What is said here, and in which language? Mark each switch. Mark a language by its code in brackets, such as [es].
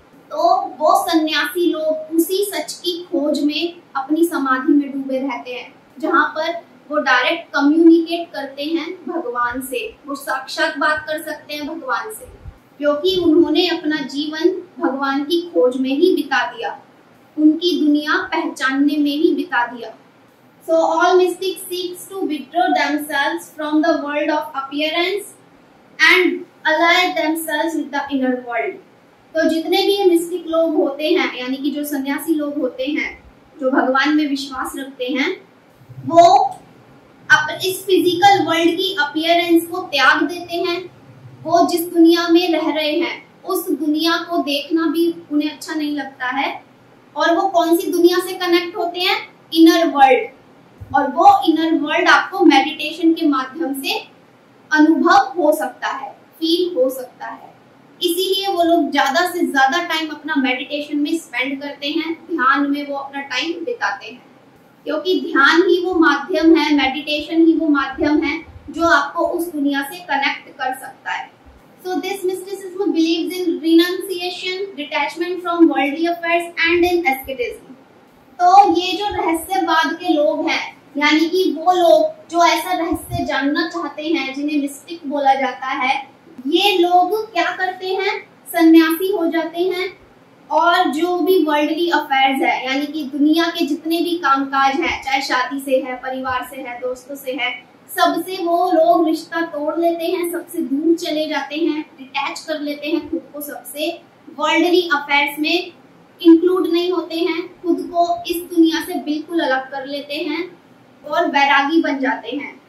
[hi] तो वो सन्यासी लोग उसी सच की खोज में अपनी समाधि में डूबे रहते हैं, जहाँ पर वो डायरेक्ट कम्युनिकेट करते हैं भगवान से, वो साक्षात बात कर सकते हैं भगवान से, क्योंकि उन्होंने अपना जीवन भगवान की खोज में ही बिता दिया, उनकी दुनिया पहचानने में ही बिता दिया। [en] So all mystics seeks to withdraw themselves from the world of appearance and ally themselves with the inner world। [hi] तो जितने भी ये मिस्टिक लोग होते हैं, यानी कि जो सन्यासी लोग होते हैं, जो भगवान में विश्वास रखते हैं, वो इस फिजिकल वर्ल्ड की अपीयरेंस को त्याग देते हैं। वो जिस दुनिया में रह रहे हैं, उस दुनिया को देखना भी उन्हें अच्छा नहीं लगता है। और वो कौन सी दुनिया से कनेक्ट होते हैं? Inner world. और वो इनर वर्ल्ड आपको मेडिटेशन के माध्यम से अनुभव हो सकता है, फील हो सकता है। इसीलिए वो लोग ज्यादा से ज्यादा टाइम अपना मेडिटेशन में स्पेंड करते हैं, ध्यान में वो अपना टाइम बिताते हैं, क्योंकि ध्यान ही वो माध्यम है, मेडिटेशन ही वो माध्यम है जो आपको उस दुनिया से कनेक्ट कर सकता है। [en] So this mysticism believes in renunciation, detachment from worldly affairs and in asceticism। [hi] तो ये जो रहस्यवाद के लोग हैं, यानी कि वो लोग जो ऐसा रहस्य जानना चाहते हैं, जिन्हें मिस्टिक बोला जाता है, ये लोग क्या करते हैं? सन्यासी हो जाते हैं और जो भी वर्ल्डली अफेयर्स है, यानी कि दुनिया के जितने भी कामकाज हैं, चाहे शादी से है, परिवार से है, दोस्तों से है, सबसे वो लोग रिश्ता तोड़ लेते हैं, सबसे दूर चले जाते हैं, डिटैच कर लेते हैं खुद को सबसे, वर्ल्डली अफेयर्स में इंक्लूड नहीं होते हैं, खुद को इस दुनिया से बिल्कुल अलग कर लेते हैं और वैरागी बन जाते हैं।